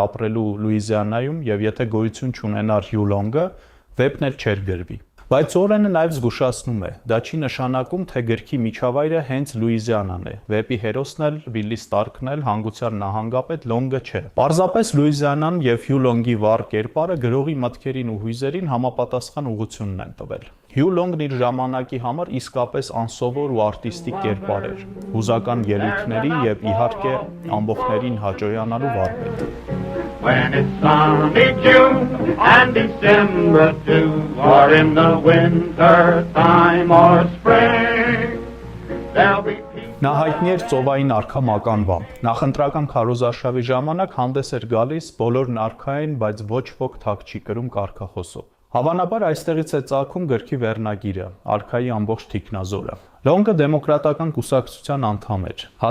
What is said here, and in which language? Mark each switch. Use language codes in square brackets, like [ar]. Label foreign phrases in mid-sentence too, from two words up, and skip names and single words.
[hy] ապրելու Լուիզիանայում եւ եթե գոյություն չունենար Հյու Լոնգը, վեպն էլ չէր գրվի։ Բայց Ուորենը նաև զգուշացնում է, դա չի նշանակում, թե գրքի միջավայրը հենց Լուիզիանան է, վեպի հերոսն էլ Վիլլի Ստարկն էլ հանգուցյալ նահանգապետ Լոնգը չէ։ Պարզապես Լուիզիանան եւ Հյու Լոնգի վառ կերպարը գրողի մտքերին ու հույզերին համապատասխան ուղղությունն են տվել։ Հյու Լոնգն իր ժամանակի համար իսկապես անսովոր ու արտիստիկ կերպար էր, հուզական ելույթների եւ իհարկե ամբողջներին հաջողանալու վարպետ։ [en] When it's sunny June and December too, or in the winter time or spring, there'll be peace. [hy] Նա հայտնի էր ծովային արքա մականվամբ։ Նախընտրական քարոզարշավի ժամանակ հանդես էր գալիս բոլորն արքային, բայց ոչ ոք թակ չի կրում կարգախոսով։ Հավանաբար այստեղից է ծագում գրքի վերնագիրը՝ «Արքայի ամբողջ թիկնազորը»։ Լոնգը դեմոկրատական կուսակցության անդամ էր։